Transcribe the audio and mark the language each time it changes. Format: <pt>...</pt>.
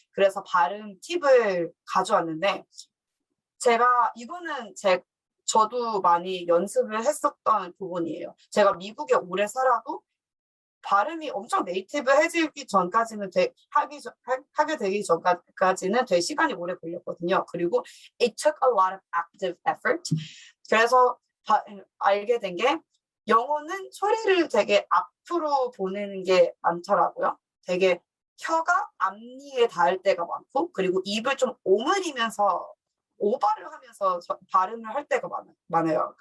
<ko>그래서 발음 팁을 가져왔는데 이거는 저도 많이 연습을 했었던 부분이에요. 제가 미국에 오래 살아도 발음이 엄청 네이티브해지기 전까지는 하게 되기 전까지는 되게 시간이 오래 걸렸거든요. 그리고</ko> <en>it took a lot of active effort.</en> <ko>그래서 알게 된 게 영어는 소리를 되게 앞으로 보내는 게 많더라고요. 되게 혀가 앞니에 닿을 때가 많고 그리고 입을 좀 오므리면서 오버를 하면서 발음을 할 때가 많아요.</ko>